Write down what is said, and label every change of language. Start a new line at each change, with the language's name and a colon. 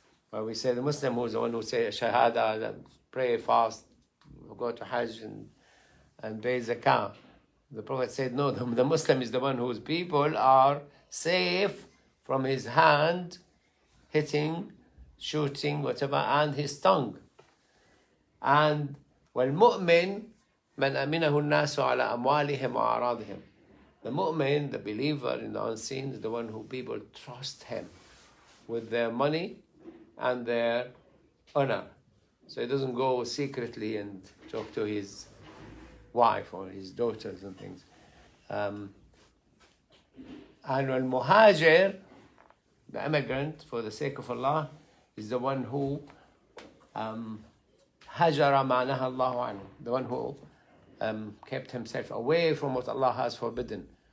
English: Well, we say the Muslim who's the one who say Shahada, pray, fast, go to Hajj and pay zakah. The Prophet said, no, the Muslim is the one whose people are safe from his hand, hitting, shooting, whatever, and his tongue.
Arabic: And والمؤمن من أمنه الناس على أموالهم وأعراضهم.
English: The mu'min, the believer in the unseen, is the one who people trust him with their money and their honor. So he doesn't go secretly and talk to his wife or his daughters and things. And al-muhajir, the immigrant for the sake of Allah, is the one who
Arabic: hajara ma naha Allahu anhu,
English: the one who kept himself away from what Allah has forbidden.